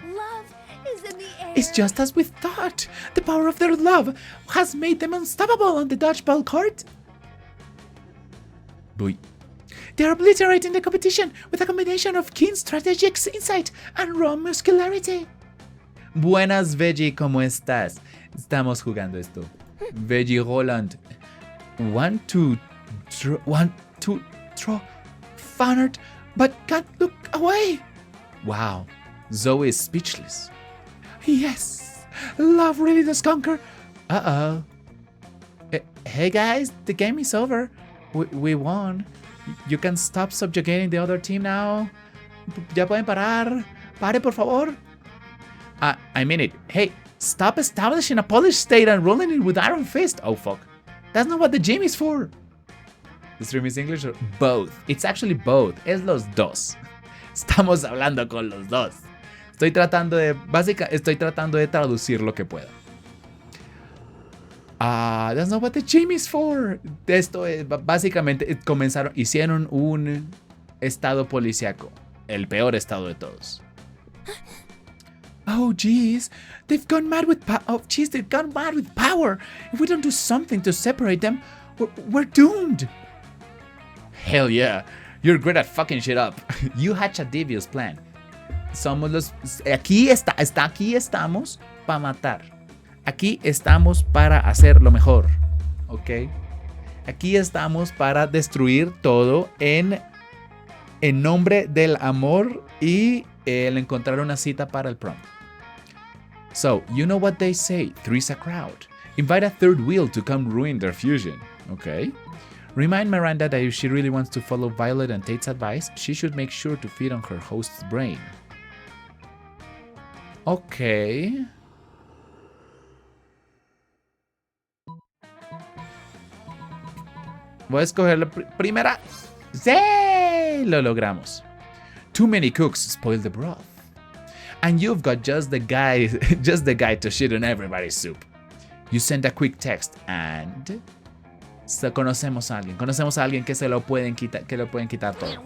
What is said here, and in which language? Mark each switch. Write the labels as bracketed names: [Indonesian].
[English] Love is in the air. It's just as we thought. The power of their love has made them unstoppable on the dodgeball court. Boy. They're obliterating the competition with a combination of keen strategic insight and raw muscularity. [Spanish] Buenas, Veggie, ¿cómo estás? Estamos jugando esto. Veggie Roland. [English] 1, 2, throw. Found but can't look away. Wow. Zoe is speechless. Yes, love really does conquer. Uh-oh. Hey guys, the game is over. We won. You can stop subjugating the other team now. [Spanish] Ya pueden parar. Pare, por favor. [English] I mean it. Hey, stop establishing a polished state and ruling it with iron fist. Oh, fuck. That's not what the gym is for. The stream is English or both? It's actually both. [Spanish] Es los dos. Estamos hablando con los dos. Estoy tratando de traducir lo que pueda. [English] That's not what the gym is for. [Spanish] Esto es, básicamente hicieron un estado policíaco. El peor estado de todos. [English] Oh, jeez. They've gone mad with power. If we don't do something to separate them, we're doomed. Hell yeah. You're great at fucking shit up. You hatch a devious plan. [Spanish] Somos los... Aquí estamos para matar. Aquí estamos para hacer lo mejor. ¿Ok? Aquí estamos para destruir todo en nombre del amor y el encontrar una cita para el prom. [English] So, you know what they say, three's a crowd. Invite a third wheel to come ruin their fusion. Okay? Remind Miranda that if she really wants to follow Violet and Tate's advice, she should make sure to feed on her host's brain. Okay. [Spanish] Voy a escoger la primera. ¡Sí! Lo logramos. [English] Too many cooks spoil the broth. And you've got just the guy to shit on everybody's soup. You send a quick text and... [Spanish] Conocemos a alguien que lo pueden quitar todo.